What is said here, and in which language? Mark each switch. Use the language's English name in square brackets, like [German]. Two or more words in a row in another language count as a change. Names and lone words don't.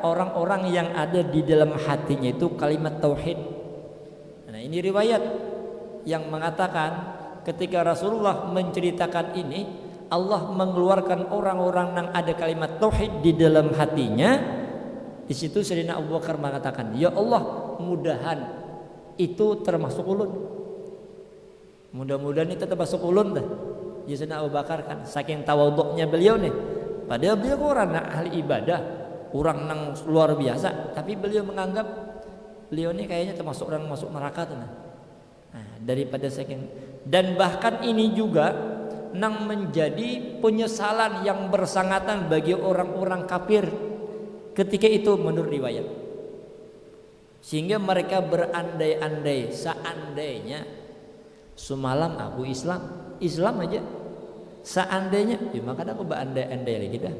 [Indonesian] Orang-orang yang ada di dalam hatinya itu kalimat tauhid. Nah, ini riwayat yang mengatakan ketika Rasulullah menceritakan ini, Allah mengeluarkan orang-orang yang ada kalimat tauhid di dalam hatinya. Di situ Sayyidina Abu Bakar mengatakan, [Arabic] يا الله, [Indonesian] mudahan itu termasuk ulun. Mudah-mudahan itu termasuk ulun dah. Ya Sayyidina Abu Bakar kan saking tawaduknya beliau nih. Padahal beliau orang ahli ibadah, orang yang luar biasa, tapi beliau menganggap beliau ini kayaknya termasuk orang masuk neraka tuh. Nah, daripada saking, dan bahkan ini juga nang menjadi penyesalan yang bersangatan bagi orang-orang kafir ketika itu menurut riwayat, sehingga mereka berandai-andai, seandainya semalam aku Islam aja, seandainya ya maka aku berandai-andai lagi dah.